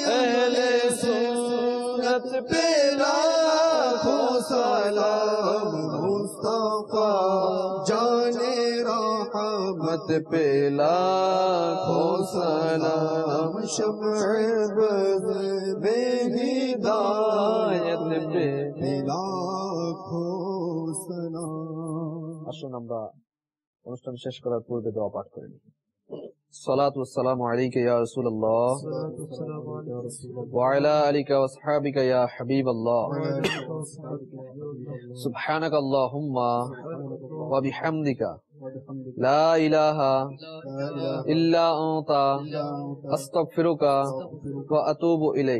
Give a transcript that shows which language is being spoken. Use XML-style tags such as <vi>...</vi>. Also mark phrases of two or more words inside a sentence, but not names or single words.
<ur>اہل سنت پہ لاکھوں سلام، مصطفیٰ جانے رحمت پہ لاکھوں سلام، شمع بز میں ہدایت پہ لاکھوں سلام.</ur> <bn>আসুন আমরা অনুষ্ঠান শেষ করার পূর্বে দোয়া পাঠ করে নিই।</bn> <ar>الصلاة والسلام عليك يا رسول الله وعلى آلك وأصحابك يا حبيب الله. سبحانك اللهم وبحمدك لا إله إلا أنت أستغفرك وأتوب إليك.</ar>